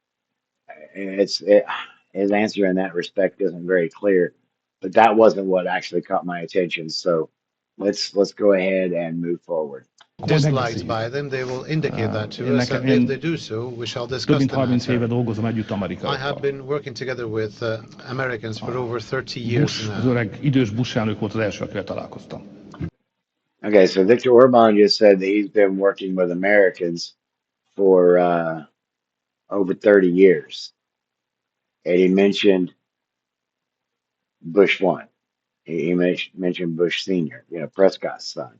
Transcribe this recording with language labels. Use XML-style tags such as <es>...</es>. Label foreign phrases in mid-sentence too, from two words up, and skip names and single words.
<en>His answer in that respect isn't very clear, but that wasn't what actually caught my attention. So let's go ahead and move forward. Disliked by them, they will indicate that to us, and if they do so, we shall discuss the matter. I have been working together with Americans for over 30 years now.</en> <hu>Az öreg idős Bush elnök volt az első, akivel találkoztam.</hu> <en>Okay, so Viktor Orban just said that he's been working with Americans for over 30 years. And he mentioned Bush 1. He mentioned Bush Sr., Prescott's son.</en>